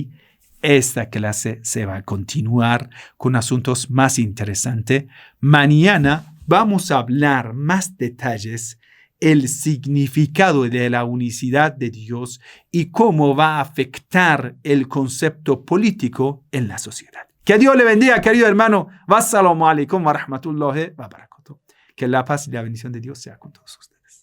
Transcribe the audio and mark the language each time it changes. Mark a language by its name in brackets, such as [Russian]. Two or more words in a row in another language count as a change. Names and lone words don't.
[Spanish] Y esta clase se va a continuar con asuntos más interesantes. Mañana vamos a hablar más detalles el significado de la unicidad de Dios y cómo va a afectar el concepto político en la sociedad. Que Dios le bendiga, querido hermano. [Arabic] والسلام عليكم ورحمة الله وبركاته. [Spanish] Que la paz y la bendición de Dios sea con todos ustedes.